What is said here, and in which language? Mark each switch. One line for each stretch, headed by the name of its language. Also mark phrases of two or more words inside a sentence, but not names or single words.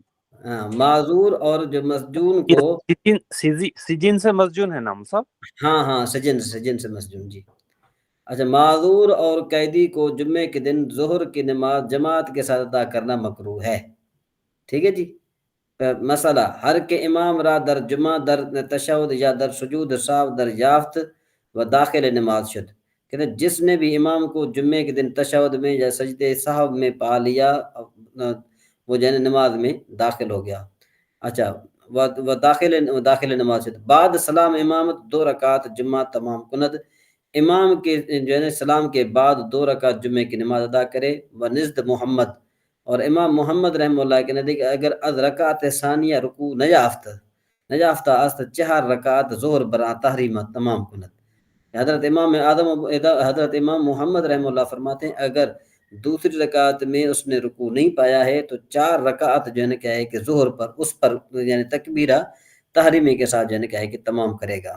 Urdu: معذور اور جو مسجون کو، سجن سے مسجون ہے نام صاحب؟ ہاں سجن سے مسجون جی۔ اچھا، معذور اور قیدی کو جمعے کے دن ظہر کی نماز جماعت کے ساتھ ادا کرنا مکروہ ہے، ٹھیک ہے جی۔
Persian: مسئلہ ہر کے امام را در جمعہ در تشہد یا در سجود ساو در یافت و داخل نماز شد،
Urdu: کہتے ہیں جس نے بھی امام کو جمعے کے دن تشہد میں یا سجدے صاحب میں پا لیا وہ جو ہے نماز میں داخل ہو گیا.
Persian: اچھا و داخل نماز شد بعد سلام امامت 2 رکعت جمعہ تمام کند،
Urdu: امام کے جو ہے سلام کے بعد 2 رکعت جمعے کی نماز ادا کرے.
Persian: و نزد محمد،
Urdu: اور امام محمد رحمہ اللہ کے نزدیک
Persian: اگر از رکعت ثانیہ رکوع نجافتہ است 4 رکعت ظہر برا تحریمہ تمام کند.
Urdu: حضرت امام محمد رحمہ اللہ فرماتے ہیں اگر دوسری رکعت میں اس نے رکوع نہیں پایا ہے تو 4 رکعت جو ہے نا کیا ہے کہ ظہر پر اس پر یعنی تکبیرہ تحریمی کے ساتھ جو ہے نا کیا ہے کہ تمام کرے گا.